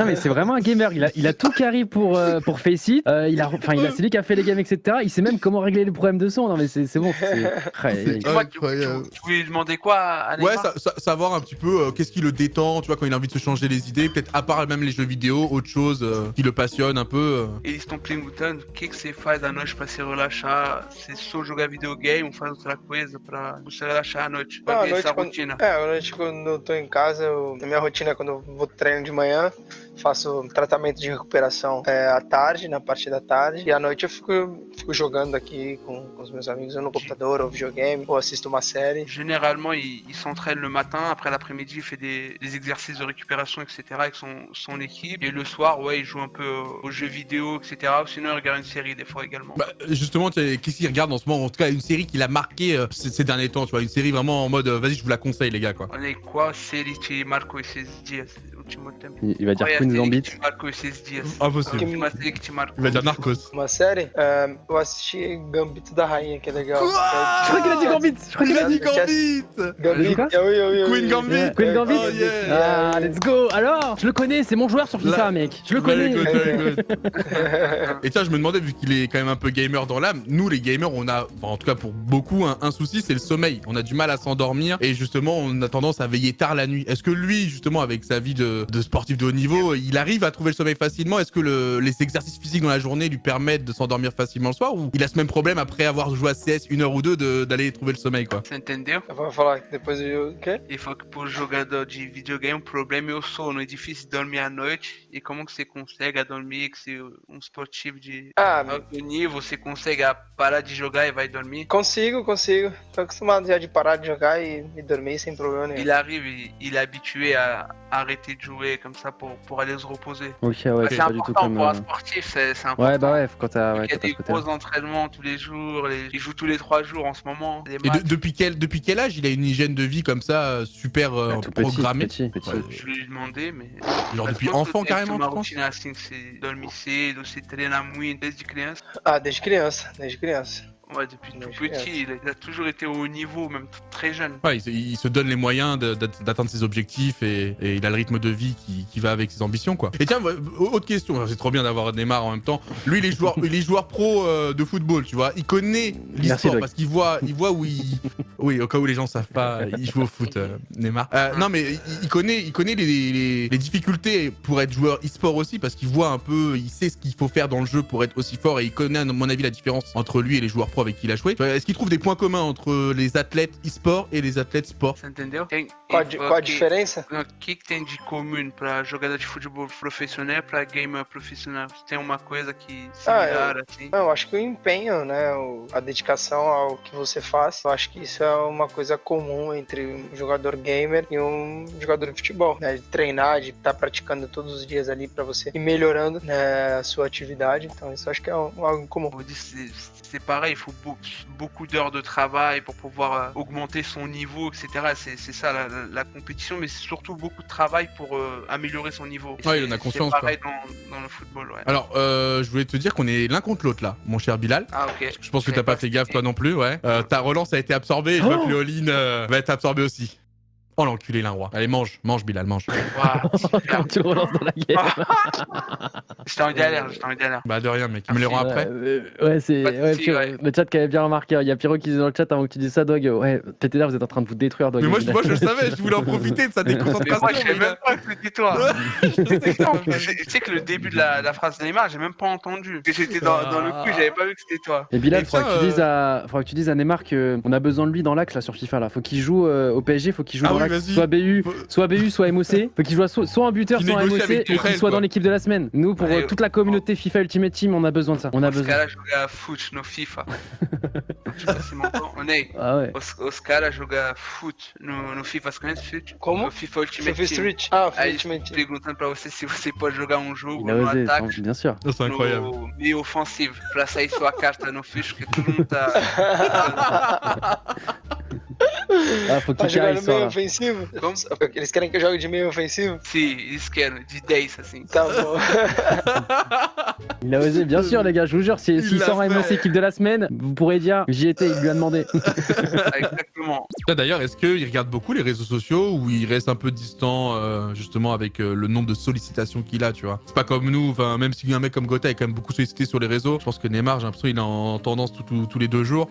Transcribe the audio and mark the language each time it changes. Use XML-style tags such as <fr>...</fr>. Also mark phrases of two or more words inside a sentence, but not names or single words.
<fr>Non mais c'est vraiment un gamer, il a tout carré pour Faceit, c'est lui qui a fait les games etc. Il sait même comment régler les problèmes de son, non mais c'est bon. Ouais, Dis-moi, Incroyable. tu voulais demander quoi à Ouais, Neymar? savoir un petit peu qu'est-ce qui le détend, tu vois, quand il a envie de se changer les idées, peut-être à part même les jeux vidéo, autre chose qui le passionne un peu.</fr> <pt>Eles estão perguntando o que você faz à noite pra se relaxar, se só jogar videogame ou faz outra coisa pra você relaxar à noite. Ah, Qual à é essa noite, rotina? à noite quando eu tô em casa, a minha rotina é quando eu vou treino de manhã, faço tratamento de recuperação à tarde, na parte da tarde, e à noite eu fico jogando aqui com os meus amigos, ou no computador, ou videogame, ou assisto uma série.</pt> <fr>Généralement, il s'entraîne le matin, après l'après-midi, il fait des exercices de récupération, etc. avec son équipe. Et le soir, ouais, il joue un peu aux jeux vidéo, etc. Ou sinon, il regarde une série des fois également. Bah, justement, qu'est-ce qu'il regarde en ce moment? En tout cas, une série qui l'a marqué ces derniers temps, tu vois, une série vraiment en mode vas-y, je vous la conseille, les gars, quoi.</fr> <pt>Olha aí, qual série te marcou esses dias, último tempo?</pt> <fr>Il va dire</fr> <pt>Qual é a</pt> <fr>Queen's</fr> <pt>série</pt> <fr>Gambit.</fr> <pt>que te marcou esses dias?</pt> <fr>Impossible.</fr> <pt>Uma série que te marcou.</pt> <fr>Il va dire Narcos.</fr> <pt>Uma série? Eu assisti Gambito da Rainha, que é legal.</pt> <fr>Je crois qu'il a dit Gambit. Je crois qu'il a dit. Gambit. Gambit, Quoi oui. Queen Gambit.</fr> <en>Yeah, Queen Gambit. Oh, yeah. Ah, let's go.</en> <fr>Alors, je le connais, c'est mon joueur sur FIFA, Là- mec. Je le</fr> <en>Very</en> <fr>connais.</fr> <en>good, very good.</en> <fr>Et tiens, je me demandais, vu qu'il est quand même un peu gamer dans l'âme, nous les gamers, on a, enfin, en tout cas pour beaucoup, un souci, c'est le sommeil. On a du mal à s'endormir et justement, on a tendance à veiller tard la nuit. Est-ce que lui, justement, avec sa vie de sportif de haut niveau, il arrive à trouver le sommeil facilement? Est-ce que les exercices physiques dans la journée lui permettent de s'endormir facilement le soir, ou il a ce même problème après avoir joué à CS 1 heure ou deux d'aller trouver le sommeil, quoi?</fr> <pt>Você entendeu? Eu vou falar que depois eu. O quê? Ele falou que pro jogador de videogame o problema é o sono, é difícil dormir à noite. E como que você consegue dormir, que você um esportivo de Ah, alto nível, você consegue parar de jogar e vai dormir? consigo. Tô acostumado já de parar de jogar e dormir sem problema nenhum.</pt> <fr>Il arrive, il est habitué à arrêter de jouer comme ça pour aller se reposer. Ok, ouais, C'est c'est pas du tout important comme. pour un sportif, c'est important. Ouais, bah ouais, quand t'as Il y a pas des ce côté. gros entraînements tous les jours, il joue tous les 3 jours en ce moment. Des Et matchs. depuis quel âge il a une hygiène de vie comme ça, super Tout programmée? petit. Ouais. Je lui ai demandé, mais. Genre Mas depuis quanto enfant tempo carrément, uma tu penses? rotina assim que você dorme cedo, você treina muito desde criança? Ah, desde criança. Ouais, depuis tout Ouais, je petit, il a toujours été au haut niveau, même très jeune. Ouais, il se donne les moyens d'atteindre ses objectifs et il a le rythme de vie qui va avec ses ambitions, quoi. Et tiens, autre question, c'est trop bien d'avoir Neymar en même temps. Lui, il est joueur pro de football, tu vois. Il connaît l'e-sport Doc. parce qu'il voit où il... Oui, au cas où les gens savent pas, il joue au foot, Neymar. Non, mais il connaît les difficultés pour être joueur e-sport aussi parce qu'il voit un peu, il sait ce qu'il faut faire dans le jeu pour être aussi fort et il connaît, à mon avis, la différence entre lui et les joueurs pro. pro avec qui il a joué. Est-ce qu'il trouve des points communs entre les athlètes e-sport et les athlètes sport?</fr> <pt>Você entendeu? Tem, Qual a diferença? O que tem de comum pra jogador de futebol profissional pra gamer profissional? Tem uma coisa que similar, assim? Eu acho que o empenho, né, a dedicação ao que você faz, eu acho que isso é uma coisa comum entre um jogador gamer e um jogador de futebol, né, de treinar, de estar praticando todos os dias ali pra você ir melhorando, né, a sua atividade, então isso eu acho que é algo comum.</pt> <fr>On dit c'est pareil, il faut beaucoup d'heures de travail pour pouvoir augmenter son niveau, etc. C'est ça la compétition, mais c'est surtout beaucoup de travail pour améliorer son niveau. Et Ouais, il en a conscience, c'est pareil dans le football, ouais. Alors, je voulais te dire qu'on est l'un contre l'autre là, mon cher Bilal. Ah ok. Je pense que t'as pas fait gaffe toi non plus, ouais. Ta relance a été absorbée, et je vois que le all-in va être absorbé aussi. Oh l'enculé l'un roi. Allez mange Bilal, mange. Wow, super. Comment tu le relances dans la game? J'étais en galère. Bah de rien mec, tu me les rends après. Ouais, c'est. Pas de Ouais, soucis, Pyro, ouais. le chat qui avait bien remarqué. Il y a Pyro qui disait dans le chat avant que tu dises ça, Dog. Ouais, TTR, vous êtes en train de vous détruire, Dog. Mais moi je le savais, je voulais en profiter de sa Mais déconcentration. moi je savais mais même pas que c'était toi. Je sais que Tu sais que le début de la phrase de Neymar, j'ai même pas entendu. Que j'étais dans le coup, j'avais pas vu que c'était toi. Et Bilal, Et faudra tiens, que tu dises à Neymar qu'on a besoin de lui dans l'axe là sur FIFA là. Faut qu'il joue au PSG, faut qu'il joue Ah dans oui, l'axe. vas-y. Soit BU, soit MOC. Faut qu'il joue soit un buteur, Qu'il soit un négocie MOC avec et qu'il Tourelle, soit quoi. dans l'équipe de la semaine. Nous, pour Ouais, toute la communauté FIFA Ultimate Team, on a besoin de ça. On a</fr> <pt>Os</pt> <fr>besoin.</fr> <pt>caras jogar foot no FIFA.</pt> <fr>Je sais pas se m'entend. On est. Ah ouais.</fr> <pt>Os caras jogar foot no FIFA, você conhece foot? Como? No FIFA Ultimate FIFA Team. Street. Ah, Aí Ultimate Team. perguntando pra você se você pode jogar um jogo</pt> <fr>Il a</fr> <pt>no</pt> <fr>osé,</fr> <pt>ataque,</pt> <fr>bien sûr. C'est incroyable.</fr> <pt>no meio ofensivo, pra sair sua carta no ficha, que todo mundo tá.</pt> <fr>Ah, faut</fr> <pt>Tá</pt> <fr>qu'il carré</fr> <pt>jogando</pt> <fr>ce soir</fr> <pt>meio</pt> <fr>là.</fr> <pt>ofensivo? Como? Eles querem que eu jogue de meio ofensivo? Sim, eles querem, de 10, assim. Tá bom.</pt> <fr>Il a osé, bien sûr, les gars. Je vous jure, s'il l'a sort fait. MOC équipe de la semaine, vous pourrez dire j'y étais, il lui a demandé. Exactement. Là, d'ailleurs, est-ce qu'il regarde beaucoup les réseaux sociaux ou il reste un peu distant justement avec le nombre de sollicitations qu'il a, tu vois? C'est pas comme nous, enfin même si un mec comme Gotha est quand même beaucoup sollicité sur les réseaux, je pense que Neymar, j'ai l'impression qu'il est en tendance tous les 2 jours.</fr>